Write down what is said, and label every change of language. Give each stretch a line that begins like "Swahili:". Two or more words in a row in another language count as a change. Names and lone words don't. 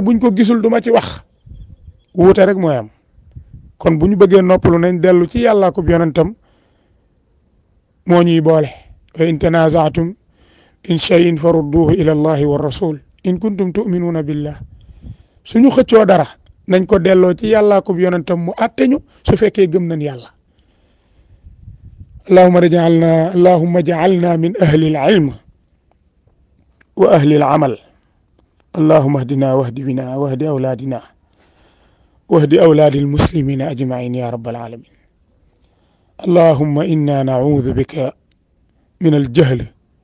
Wolof: buñ ko gisul duma ci wax wuute rek mooy am kon bu ñu bëggee noppalu nañ dellu ci yàllaa ko yonentam moo ñuy boole
Arabic: وإن تنازعتم في شيء فردوه إلى الله والرسول إن كنتم تؤمنون بالله
Wolof: suñu xëccoo dara nañ ko delloo ci yàllaa ko yonentam mu àtte ñu su fekkee gëm nañ yàlla
Arabic: اللهم اجعلنا من أهل العلم وأهل العمل. اللهم اهدنا واهد بنا واهد أولادنا واهد أولاد المسلمين أجمعين يا رب العالمين. اللهم إنا نعوذ بك من الجهل